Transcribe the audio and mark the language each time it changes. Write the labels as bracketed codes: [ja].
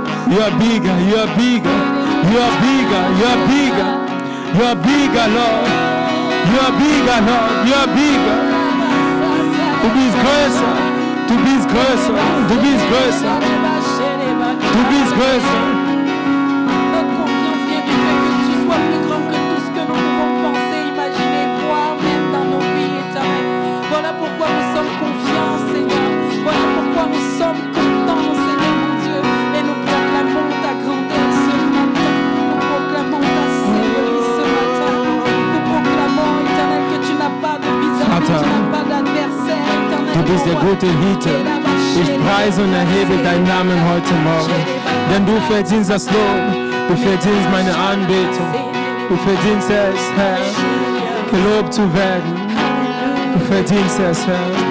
[en] You are bigger, you are bigger, you are bigger, you are bigger, you are bigger, Lord. You are bigger, Lord, you are bigger. [de] Du bist größer, du bist größer, du bist größer, du bist größer. [fr] Notre confiance vient du fait que tu sois plus grand que tout ce que nous pouvons penser, imaginer, voir, même dans nos vies éternelles. Voilà pourquoi nous sommes confiants, Seigneur. Voilà pourquoi nous sommes contents, Seigneur mon Dieu. Et nous proclamons ta grandeur ce matin. Nous proclamons ta Seigneurie ce matin. Nous proclamons, éternel, que tu n'as pas de visage, que tu n'as pas d'adversaire, éternel. [de] Du bist der gute Hirte. Ich preise und erhebe deinen Namen heute Morgen. Denn du verdienst das Lob. Du verdienst meine Anbetung. Du verdienst es, Herr, gelobt zu werden. Du verdienst es, Herr.